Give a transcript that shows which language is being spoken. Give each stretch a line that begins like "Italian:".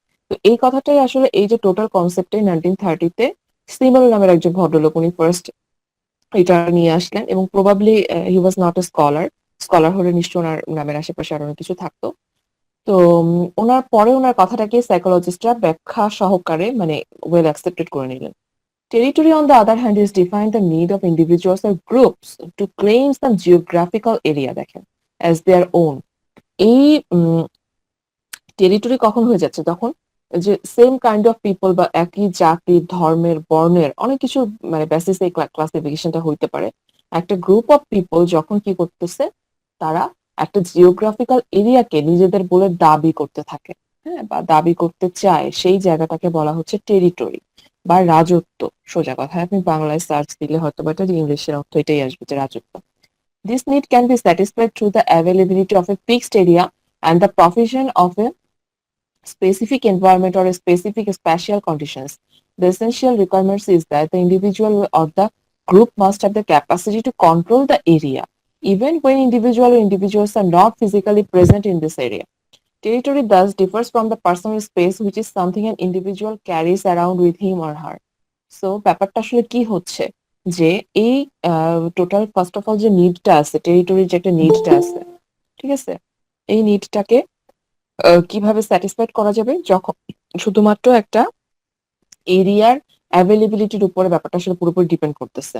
Bangla: তো এই কথাটাই আসলে এই যে টোটাল কনসেপ্টে 1930-তে সিমল নামের একজন ভদ্রলোক উনি ফার্স্ট এটা নিয়ে আসলেন, এবং
English: Probably he was not a scholar.
Bangla: Scholar হলে নিশ্চয় ওনার নামের আশেপাশে আরো অনেক কিছু থাকতো। তো ওনার পরে ওনার কথাটাকে সাইকোলজিস্টরা ব্যাখ্যা সহকারে মানে ওয়েল অ্যাকসেপ্টেড করে নিলেন।
English: Territory, on the other hand, is defined the need of individuals or groups to claim some geographical area, দেখেন, as their own.
Bangla: এই টেরিটরি কখন হয়ে যাচ্ছে? তখন যে সেম কাইন্ড অফ পিপল বা একই জাতি, ধর্মের, বর্ণের অনেক কিছু মানে বেসিস এই ক্লাসিফিকেশনটা হইতে পারে। একটা গ্রুপ অফ পিপল যখন কি করতেছে, তারা একটা জিওগ্রাফিক্যাল এরিয়াকে নিজেদের বলে দাবি করতে থাকে, হ্যাঁ, বা দাবি করতে চায়, সেই জায়গাটাকে বলা হচ্ছে টেরিটরি বা রাজত্ব। সোজা কথা আপনি বাংলায় সার্চ দিলে হয়তো বা এটা ইংলিশের অর্থ এটাই আসবে, যে রাজত্ব।
English: This need can be satisfied through the availability of a fixed area and the provision of a specific environment or a specific spatial conditions. The essential requirements is that the individual or the group must have the capacity to control the area, even when individual or individuals are not physically present in this area. Territory thus differs from the personal space, which is something an individual carries around with him or her.
Bangla: So ব্যাপারটা আসলে কি হচ্ছে যে এই total first of all যে নিডটা আছে, টেরিটরির যে একটা নিডটা আছে, ঠিক আছে, এই নিডটাকে কিভাবে স্যাটিসফাইড করা যাবে যখন শুধুমাত্র একটা এরিয়ার অ্যাভেলেবিলিটির উপরে ব্যাপারটা আসলে পুরোপুরি ডিপেন্ড করতেছে।